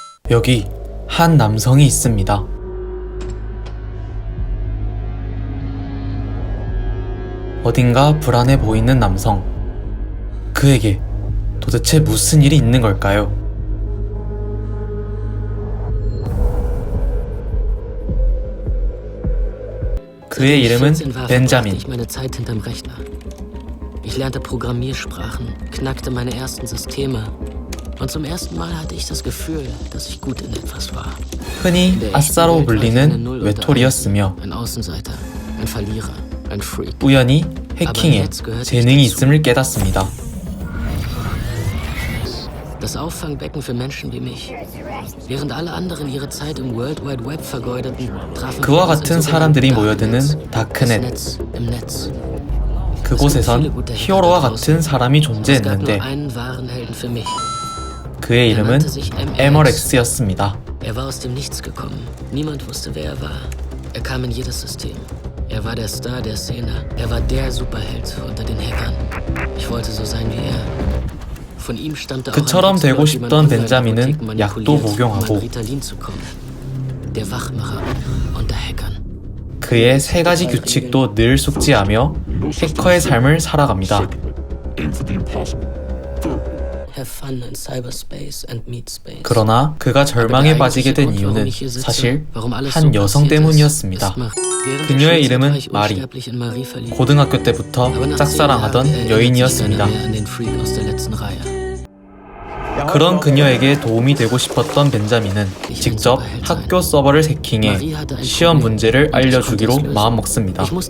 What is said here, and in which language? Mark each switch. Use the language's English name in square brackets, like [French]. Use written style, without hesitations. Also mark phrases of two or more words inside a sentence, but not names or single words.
[Korean] 여기 한 남성이 있습니다. 어딘가 불안해 보이는 남성. 그에게 도대체 무슨 일이 있는 걸까요? 그의 이름은 벤자민. [German] Ich lernte Programmiersprachen, knackte meine ersten Systeme und zum ersten Mal hatte ich das Gefühl, dass ich gut in etwas war. [Korean] 흔히 아싸로 불리는 외톨이였으며 [German] Ein Außenseiter, ein Verlierer, ein Freak. [Korean] 우연히 해킹에 재능이 있음을 깨닫습니다. [German] Das Auffangbecken für Menschen wie mich. Während alle anderen ihre Zeit im World Wide Web vergeudeten, trafen [Korean] 그와 [German] wir uns [Korean] 같은 [German] im [Korean] 사람들이 [German] sogenannten [Korean] 모여드는 [German] Das [Korean] 다크넷. [German] Netz im Netz. [Korean] 그곳에선 히어로와 같은 사람이 [German] Es gab nur [Korean] 존재했는데 [German] einen wahren Helden für mich. [Korean] 그의 이름은 에머렉스였습니다. [German] Er war aus dem Nichts gekommen. Niemand wusste, wer er war. Er kam in jedes System. Er war der Star der Szene. Er war der Superheld unter den Hackern. Ich wollte so sein wie er. Von ihm stammte auch ein [Korean] 그처럼 되고 [German] Exploit, wie man [Korean] 싶던 [German] Online-Apotheken [Korean] 벤자민은 약도 [German] manipuliert, um [Korean] 복용하고 [German] an Ritalin zu kommen. Der Wachmacher unter Hackern. [Korean] 그의 세 가지 규칙도 늘 숙지하며 해커의 삶을 살아갑니다. [English] Have fun in cyberspace and meet space. [Korean] 그러나 그가 절망에 빠지게 된 이유는 사실 한 여성 때문이었습니다. 그녀의 이름은 마리. 고등학교 때부터 짝사랑하던 여인이었습니다. 그런 그녀에게 도움이 되고 싶었던 벤자민은 직접 학교 서버를 해킹해 시험 문제를 알려주기로 마음먹습니다.